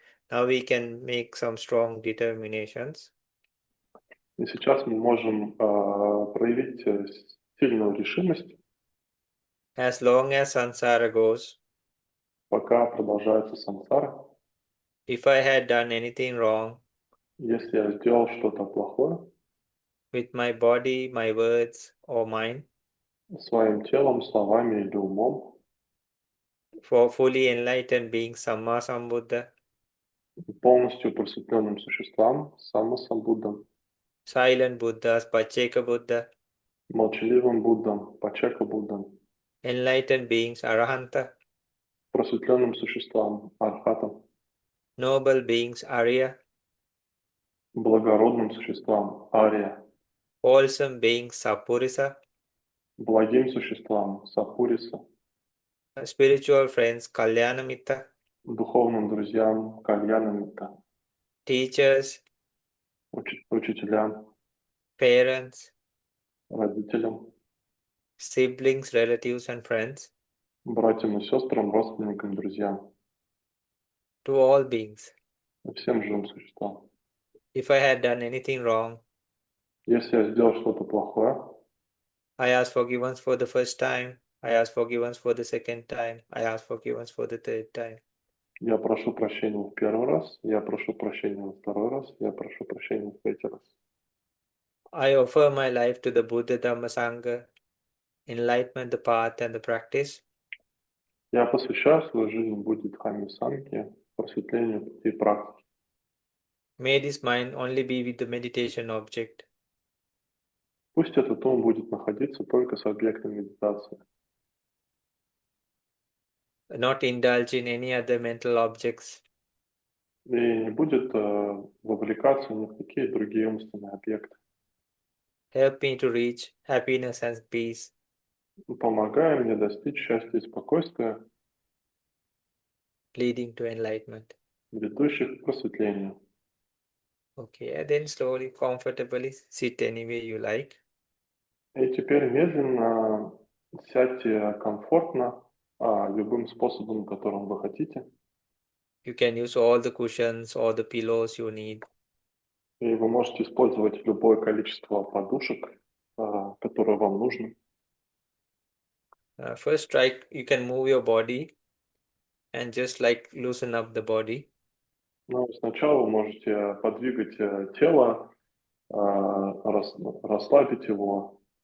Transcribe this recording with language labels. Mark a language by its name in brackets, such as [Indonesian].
[English] Now we can make some strong determinations. [Russian] И сейчас мы можем проявить сильную решимость. [English] As long as samsara goes, [Russian] пока продолжается сансара. [English] if I had done anything wrong [Russian] Если я сделал что-то плохое [English] with my body, my words, or mind, [Russian] своим телом, словами или умом, [English] for fully enlightened being Samma Sambuddha, [Russian] полностью просветленным существам, самосамбуддам, [English] silent Buddhas, Pacceka Buddha, [Russian] молчаливым Буддам, Пачака Буддам, [English] enlightened beings Arahanta, [Russian] просветленным существам, Архатам, [English] noble beings Arya, [Russian] благородным существам, Ария, [English] wholesome beings Sapurisa, [Russian] благим существам, Сапуриса, [English] spiritual friends Kalyanamitta, [Russian] духовным друзьям, Кальянамитта, [English] teachers, [Russian] учителям, [English] parents, [Russian] родителям, [English] siblings, relatives, and friends, [Russian] братьям и сестрам, родственникам, друзьям, [English] to all beings. [Russian] и всем живым существам. [English] If I had done anything wrong, [Russian] Если я сделал что-то плохое, [English] I ask forgiveness for the first time, I ask forgiveness for the second time, I ask forgiveness for the third time. [Russian] я прошу прощения в первый раз, я прошу прощения во второй раз, я прошу прощения в третий раз. [English] I offer my life to the Buddha, Dhamma, Sangha, enlightenment, the path, and the practice. [Russian] Я посвящаю свою жизнь Будде, Дхамме, Сангхе, просветлению пути и практики. [English] May this mind only be with the meditation object, [Russian] Пусть этот ум будет находиться только с объектом медитации [English] not indulge in any other mental objects. [Russian] и не будет вовлекаться ни в какие другие умственные объекты. [English] Help me to reach happiness and peace, [Russian] Помогая мне достичь счастья и спокойствия, [English] leading to enlightenment. [Russian] ведущих к просветлению. [English] Okay, and then slowly, comfortably sit anywhere you like. [Russian] И теперь медленно сядьте комфортно, любым способом, которым вы хотите. [English] You can use all the cushions or the pillows you need. [Russian] И вы можете использовать любое количество подушек, которое вам нужно. [English] First, try you can move your body and just like loosen up the body. [Russian] Но сначала вы можете подвигать тело, расслабить его.